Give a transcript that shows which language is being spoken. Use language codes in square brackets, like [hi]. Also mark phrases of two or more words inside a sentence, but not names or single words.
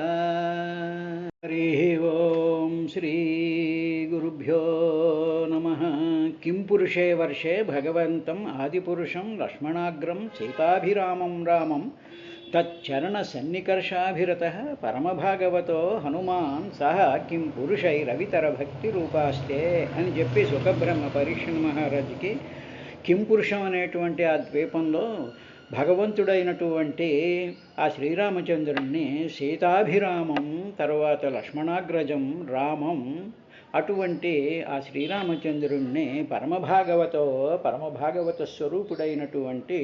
[sa] हरिः ओं श्रीगुरुभ्यो नमः। किं पुरुषे वर्षे भगवन्तम् आदिपुरुषं लक्ष्मणाग्रं सीताभिरामं रामं तच्चरणसन्निकर्षाभिरतः परमभागवतो हनुमान् सह किं పురుషైరవితరభక్తిరూపాస్తే [te] అని చెప్పి సుఖబ్రహ్మ పరీక్షణ మహారాజుకి [sa] కిం పురుషం [te] అనేటువంటి ఆ ద్వీపంలో భగవంతుడైనటువంటి ఆ శ్రీరామచంద్రుణ్ణి సీతాభిరామం తర్వాత లక్ష్మణాగ్రజం రామం అటువంటి ఆ శ్రీరామచంద్రుణ్ణి పరమభాగవత స్వరూపుడైనటువంటి